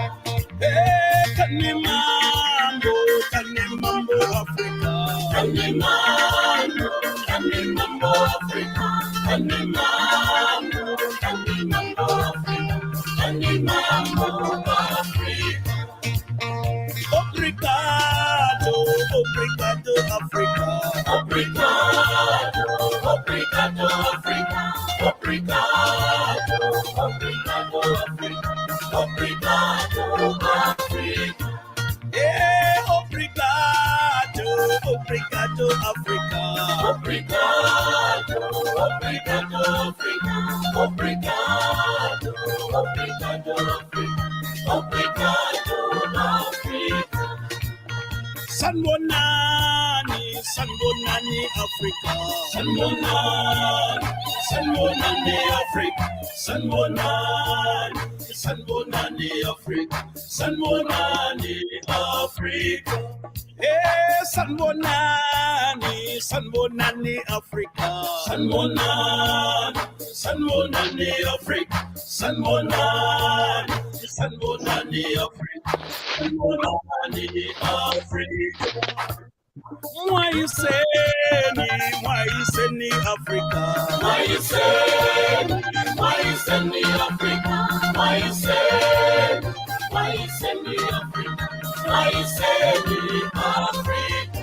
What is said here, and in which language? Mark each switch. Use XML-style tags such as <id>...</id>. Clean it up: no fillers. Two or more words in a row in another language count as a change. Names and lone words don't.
<ts>Hey, Kanimambo Africa. Kanimambo Africa. Kanimambo Africa. Kanimambo Africa.</ts> <pt>Obrigado, obrigado, Africa. Obrigado, obrigado, Africa. Obrigado, obrigado, Africa. Obrigado, Africa.</pt> <en>Yeah,</en> <pt>obrigado, obrigado, Africa. Obrigado, obrigado, Africa. Obrigado, obrigado, Africa. Obrigado, Africa.</pt> <zu>Sanbonani, Sanbonani, Africa. Sanbonani, Sanbonani, Africa. Sanbonani, Sanbonani, Africa. Sanbonani, Africa. Hey, Sanbonani, Sanbonani, Africa. Sanbonani, Sanbonani, Africa. Sanbonani, Sanbonani, Africa. Sanbonani, Africa.</zu> <en>Why you say me Africa? Why you say me Africa? Why you say me Africa? Why you say me Africa?</en>